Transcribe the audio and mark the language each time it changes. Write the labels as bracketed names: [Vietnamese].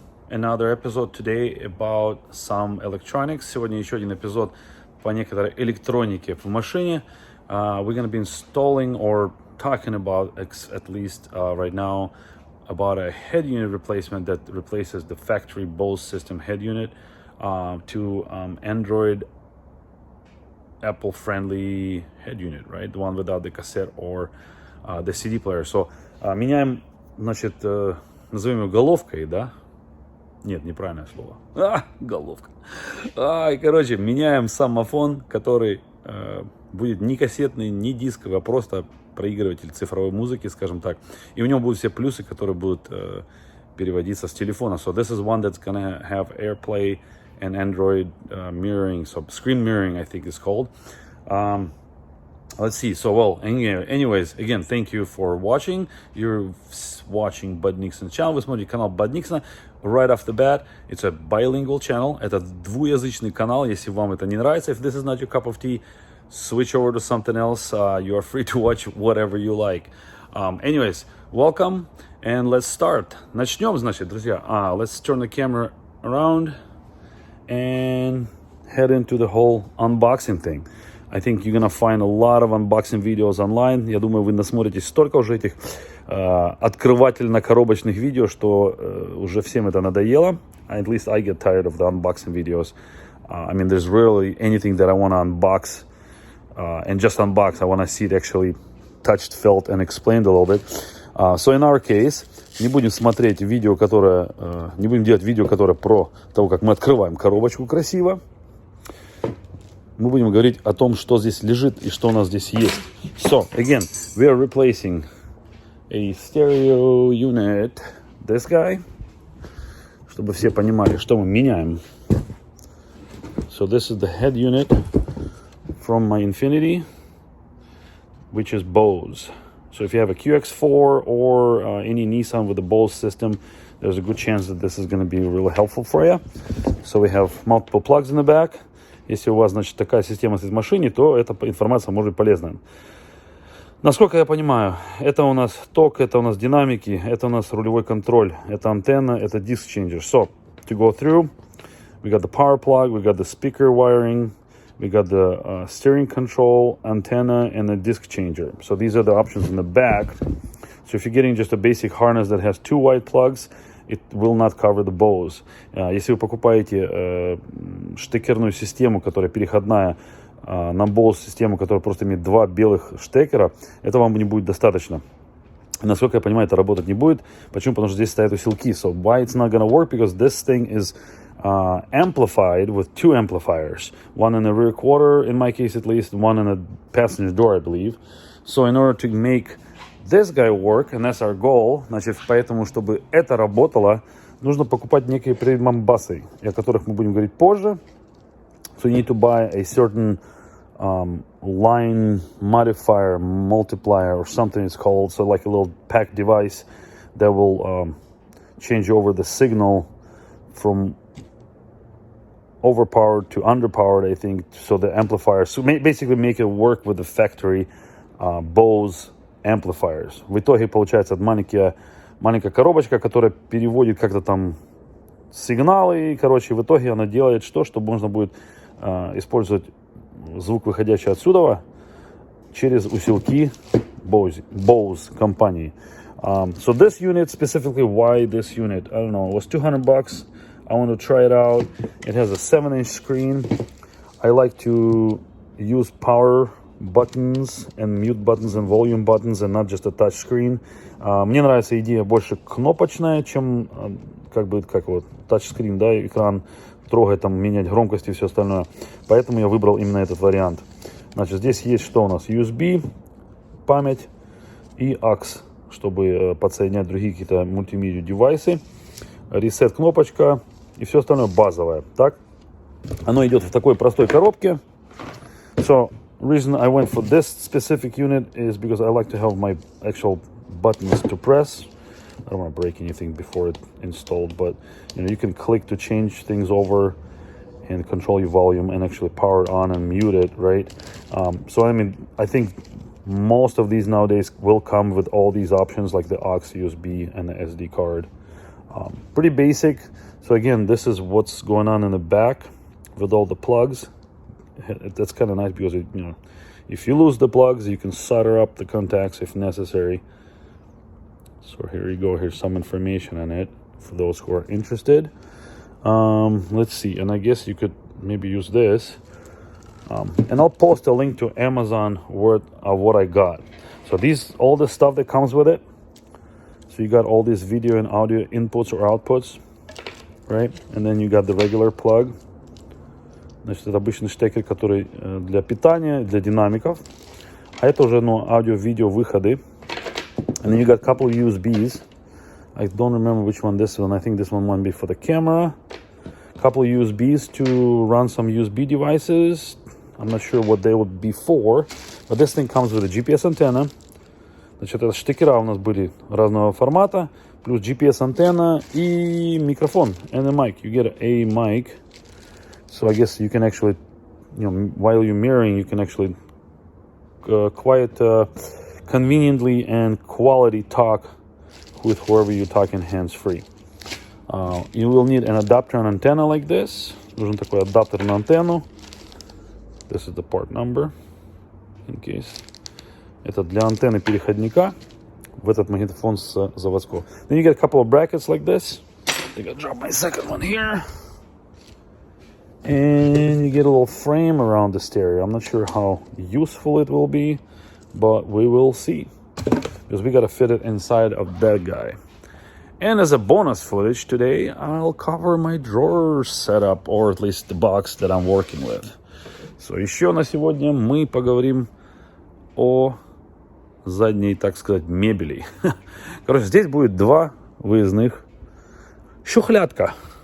[English] Another episode today about some electronics. [Russian] Сегодня еще один эпизод по некоторой электронике в машине. [English] We're going to be installing or talking about, at least right now, about a head unit replacement that replaces the factory Bose system head unit to Android Apple-friendly head unit, right? The one without the cassette or the CD player. [Russian] So, меняем, значит, назовем его головкой, да? Нет, неправильное слово. Головка. Короче, меняем самофон, который будет не кассетный, не дисковый, а просто проигрыватель цифровой музыки, скажем так. И у него будут все плюсы, которые будут переводиться с телефона. [English] So this is one that's gonna have AirPlay and Android mirroring, so screen mirroring, I think it's called. Let's see. So, well, anyways, again, thank you for watching. You're watching Bud Nixon channel. [Russian] Вы смотрите канал Bud Nixon. [English] Right off the bat, it's a bilingual channel. [Russian] Это двуязычный канал. Если вам это не нравится, [English] if this is not your cup of tea, switch over to something else. You are free to watch whatever you like. Anyways, welcome and let's start. [Russian] Начнем, значит, друзья. [English] Let's turn the camera around and head into the whole unboxing thing. I think you're gonna find a lot of unboxing videos online. [Russian] Я думаю, вы насмотритесь столько уже этих открывательно-коробочных видео, что уже всем это надоело. [English] At least I get tired of the unboxing videos. I mean, there's rarely anything that I want to unbox and just unbox. I want to see it actually touched, felt, and explained a little bit. So in our case, [Russian] не будем смотреть видео, которое, не будем делать видео, которое про того, как мы открываем коробочку красиво. Мы будем говорить о том, что здесь лежит и что у нас здесь есть. [English] So, again, we are replacing a stereo unit, this guy, [Russian] чтобы все понимали, что мы меняем. [English] So this is the head unit from my Infiniti, which is Bose. So if you have a QX4 or any Nissan with a Bose system, there's a good chance that this is going to be really helpful for you. So we have multiple plugs in the back. [Russian] Если у вас, значит, такая система стоит в машине, то эта информация может быть полезна. Насколько я понимаю, это у нас ток, это у нас динамики, это у нас рулевой контроль, это антенна, это disc changer. [English] So, to go through, we got the power plug, we got the speaker wiring, we got the steering control, antenna, and the disc changer. So these are the options in the back. So if you're getting just a basic harness that has two white plugs, it will not cover the Bose. [Russian] Если вы покупаете штекерную систему, которая переходная на Bose систему, которая просто имеет два белых штекера, это вам не будет достаточно. Насколько я понимаю, это работать не будет. Почему? Потому что здесь стоят усилки. [English] So why it's not gonna work? Because this thing is amplified with two amplifiers. One in the rear quarter, in my case at least, one in the passenger door, I believe. So in order to make this guy work, and that's our goal, [Russian] значит, поэтому, чтобы это работало, нужно покупать некие прибамбасы, о которых мы будем говорить позже. [English] So you need to buy a certain line modifier, multiplier, or something it's called. So like a little pack device that will change over the signal from overpowered to underpowered, I think. So the amplifier, so basically make it work with the factory Bose amplifiers. [Russian] В итоге получается маленькая коробочка, которая переводит как-то там сигналы. И, короче, в итоге она делает что? Чтобы можно будет использовать звук, выходящий отсюда, через усилки Bose компании. [English] So this unit, specifically, why this unit? I don't know. It was $200. I want to try it out. It has a 7-inch screen. I like to use power buttons and mute buttons and volume buttons and not just a touch screen. [Russian] Мне нравится идея больше кнопочная, чем как вот тачскрин, да, экран трогать, там, менять громкость и все остальное. Поэтому я выбрал именно этот вариант. Значит, здесь есть что у нас? USB, память и AUX, чтобы подсоединять другие какие-то мультимедиа девайсы. Reset кнопочка и все остальное базовое. Так? Оно идет в такой простой коробке. [English] So, reason I went for this specific unit is because I like to have my actual buttons to press. I don't want to break anything before it's installed, but you can click to change things over and control your volume and actually power it on and mute it, right? So I mean, I think most of these nowadays will come with all these options like the aux, USB, and the SD card. Pretty basic. So again, this is what's going on in the back with all the plugs. That's kind of nice because it, you know, if you lose the plugs, you can solder up the contacts if necessary. So here you go. Here's some information on it for those who are interested. Let's see, and I guess you could maybe use this. And I'll post a link to Amazon of what I got. So all the stuff that comes with it. So you got all these video and audio inputs or outputs, right? And then you got the regular plug. [Russian] Значит, это обычный штекер, который для питания, для динамиков. А это уже, ну, аудио-видео выходы. [English] And then you got a couple of USBs. I don't remember which one this one. I think this one might be for the camera. A couple of USBs to run some USB devices. I'm not sure what they would be for. But this thing comes with a GPS antenna. [Russian] Значит, это штекера у нас были разного формата. Плюс GPS антенна и микрофон. [English] And a mic. You get a mic. So I guess you can actually, you know, while you're mirroring, you can actually quite conveniently and quality talk with whoever you're talking hands-free. You will need an adapter and antenna like this. [Russian] Нужен такой адаптер на антенну. [English] This is the part number, in case. [Russian] Это для антенны переходника в этот магнитофон с заводского. [English] Then you get a couple of brackets like this. I think I'll drop my second one here. And you get a little frame around the stereo. I'm not sure how useful it will be, but we will see. Because we got to fit it inside of that guy. And as a bonus footage today, I'll cover my drawer setup, or at least the box that I'm working with. [Russian] So, еще на сегодня мы поговорим о задней, так сказать, мебели. Короче, здесь будет два выездных шухлядка.